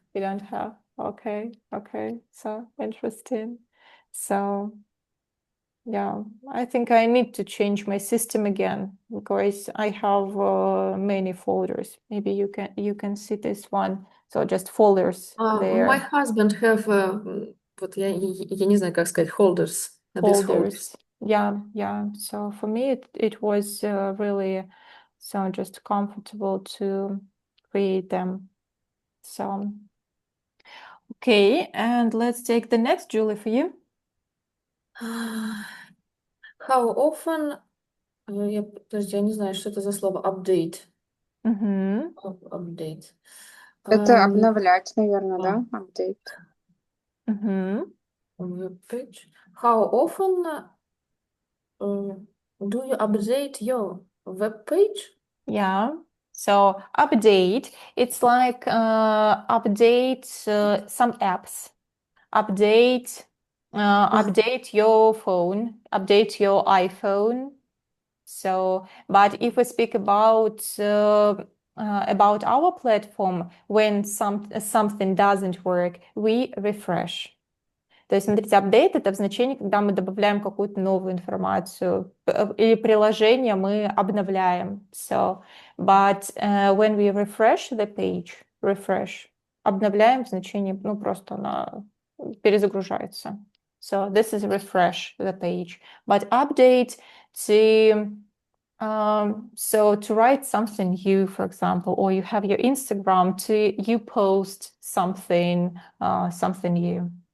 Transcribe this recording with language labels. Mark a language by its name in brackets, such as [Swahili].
[English] You don't have. Okay, okay. So interesting. So yeah, I think I need to change my system again because I have many folders. Maybe you can see this one. So just folders My there, husband have [Russian] вот я не знаю, как сказать, [English] holders. These holders. folders. Yeah, yeah. So for me, it was really so just comfortable to create them. So okay, and let's take the next, Julie, for you. How often, [Russian] подожди, я не знаю, что это за слово, [English] update. Mm-hmm. Update. [Russian] Это Um, обновлять, наверное, а, да? Апдейт. Mm-hmm. [English] web page. How often do you update your web page? Yeah. So update, it's like update some apps, update update your phone, update your iPhone. So, but if we speak about our platform, when something doesn't work, we refresh. [Russian] То есть, смотрите, апдейт — это обозначение, когда мы добавляем какую-то новую информацию, или приложение мы обновляем. [English] So, but when we refresh the page, refresh, [Russian] обновляем значение, ну, просто она перезагружается. [English] So, this is refresh the page. But update to so to write something new, for example, or you have your Instagram to you post something something new.